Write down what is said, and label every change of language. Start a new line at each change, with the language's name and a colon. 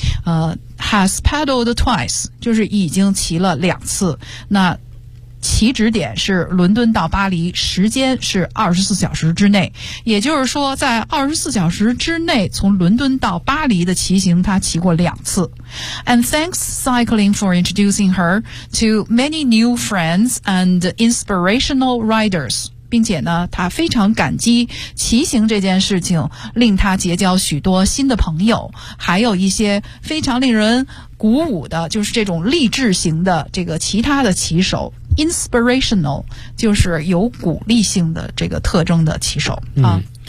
English: Has pedaled twice,
Chinese: 就是已经骑了两次。那起止点是伦敦到巴黎，时间是24小时之内。也就是说在24小时之内从伦敦到巴黎的骑行他骑过两次。
English: And thanks cycling for introducing her to many new friends and inspirational riders.
Chinese: 并且呢他非常感激骑行这件事情令他结交许多新的朋友，还有一些非常令人鼓舞的就是这种励志型的这个其他的骑手。 Inspirational 就是有鼓励性的这个特征的骑手啊。